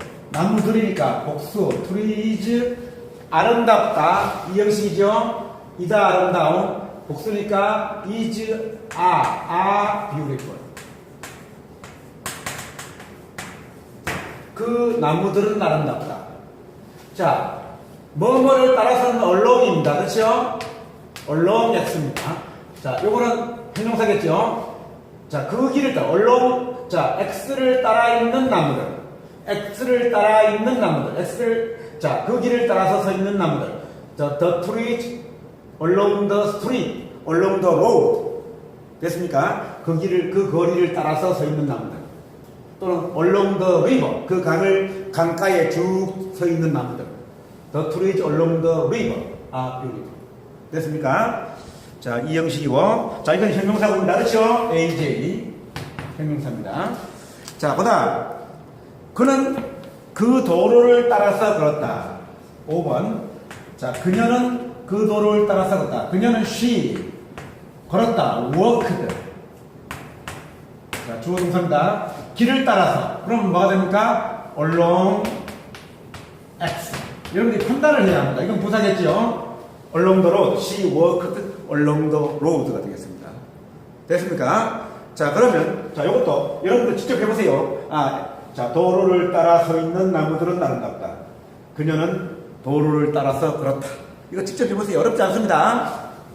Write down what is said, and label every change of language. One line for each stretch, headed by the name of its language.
Korean: 나무들이니까 복수,
English: trees
Korean: 아름답다. 이 형식이죠. 이다 아름다운. 복수니까
English: is are beautiful.
Korean: 그 나무들은 아름답다. 자, 뭐뭐를 따라서는 along입니다. 그렇죠? along x입니다. 자, 요거는 형용사겠죠? 자, 그 길을 따라 along. 자, x를 따라 있는 나무들. x를 따라 있는 나무들. 자, 그 길을 따라서 서 있는 나무들.
English: 자, the trees along the street, along the road.
Korean: 됐습니까? 그 길을, 그 거리를 따라서 서 있는 나무들. 또는
English: along the river,
Korean: 그 강가에 쭉 서 있는 나무들.
English: The trees along the river are beautiful.
Korean: 됐습니까? 자, 이 형식이고. 자, 이건 형용사입니다. 그렇죠? AJ. 형용사입니다. 자, 그 다음. 그는 그 도로를 따라서 걸었다. 5번. 자, 그녀는 그 도로를 따라서 걸었다. 그녀는
English: she.
Korean: 걸었다.
English: walked.
Korean: 자, 주어 동사입니다. 길을 따라서. 그럼 뭐가 됩니까?
English: along X.
Korean: 여러분들이 판단을 해야 합니다. 이건 부사겠죠?
English: along the road. She walked along the road
Korean: 가 되겠습니다. 됐습니까? 자, 그러면, 자, 요것도 여러분들 직접 해보세요. 자, 도로를 따라 서 있는 나무들은 아름답다. 그녀는 도로를 따라서 걸었다. 이거 직접 해보세요. 어렵지 않습니다.